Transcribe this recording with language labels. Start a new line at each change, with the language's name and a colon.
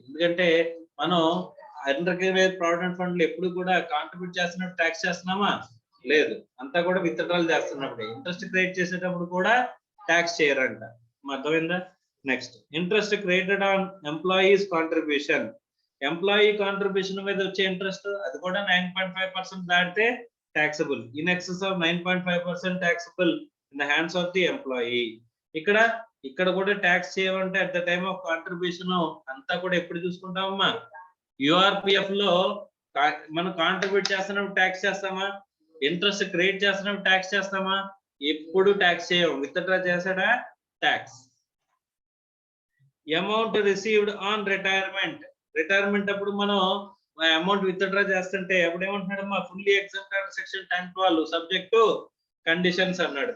Telugu: ఎందుకంటే మనం unrecognised provident fund లో ఎప్పుడు కూడా కాంట్రిబ్యూట్ చేస్తున్నప్పుడు ట్యాక్స్ చేస్తున్నామా? లేదు. అంతా కూడా విత్డ్రాల్ చేస్తున్నప్పుడు. ఇంట్రెస్ట్ క్రియేట్ చేసేటప్పుడు కూడా ట్యాక్స్ చేయరంట. అర్థమైందా?
English: Next interest created on employees contribution.
Telugu: Employee contribution మీద వచ్చే ఇంట్రెస్ట్ అది కూడా 9.5% దాటితే taxable.
English: In excess of 9.5% taxable in the hands of the employee.
Telugu: ఇక్కడ కూడా ట్యాక్స్ చేయమంటే at the time of contribution అంతా కూడా ఎప్పుడు చూసుకుంటామమ్మా, URPF లో మనం కాంట్రిబ్యూట్ చేస్తున్నప్పుడు ట్యాక్స్ చేస్తామా, ఇంట్రెస్ట్ క్రియేట్ చేస్తున్నప్పుడు ట్యాక్స్ చేస్తామా? ఎప్పుడు ట్యాక్స్ చేయం. Withdraw చేసాడా tax. Amount received on retirement అప్పుడు మనం అమౌంట్ విత్డ్రా చేస్తుంటే అప్పుడు ఏమంటున్నాడమ్మా,
English: fully exempted section 10(12) subject to conditions
Telugu: అన్నాడు.